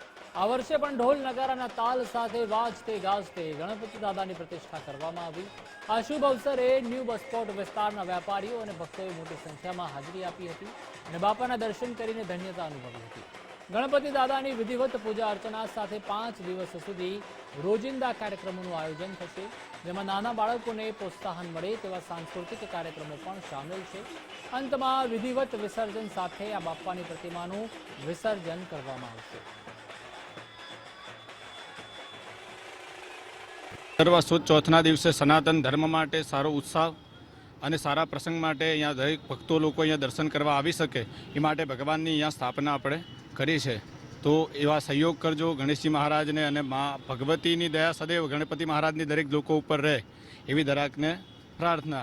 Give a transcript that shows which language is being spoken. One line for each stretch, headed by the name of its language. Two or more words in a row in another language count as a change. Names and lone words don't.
Gujarati: આ વર્ષે પણ ઢોલ નગારાના તાલ સાથે વાજતે ગાજતે ગણપતિ દાદા કી પ્રતિષ્ઠા કરવામાં આવી। આ શુભ અવસરે ન્યૂ બસ સ્પૉટ વિસ્તારના વ્યાપારીઓ અને ભક્તોએ મોટી સંખ્યા મેં હાજરી આપી હતી અને બાપાના દર્શન કરીને ધન્યતા અનુભવી હતી। ગણપતિ દાદા કી વિધિવત પૂજા અર્ચના સાથે 5 દિવસ સુધી રોજિંદા કાર્યક્રમો આયોજન થશે, જેમાં નાના બાળકોને પ્રોત્સાહન મળે તેવા સાંસ્કૃતિક કાર્યક્રમો પણ શામિલ છે। અંતમાં વિધિવત વિસર્જન સાથે આ બાપ્પાની પ્રતિમાનું વિસર્જન કરવામાં આવશે। સર્વ સુદ ચૌથના દિવસે સનાતન ધર્મ માટે સારો ઉત્સાહ અને સારા પ્રસંગ માટે અહીંયા દરેક ભક્તો લોકો અહીંયા દર્શન કરવા આવી શકે એ માટે ભગવાનની અહીંયા સ્થાપના આપણે કરી છે। તો એવા સહયોગ કરજો ગણેશજી મહારાજને અને મા ભગવતીની દયા સદૈવ ગણપતિ મહારાજની દરેક લોકો ઉપર રહે એવી દરેકને પ્રાર્થના।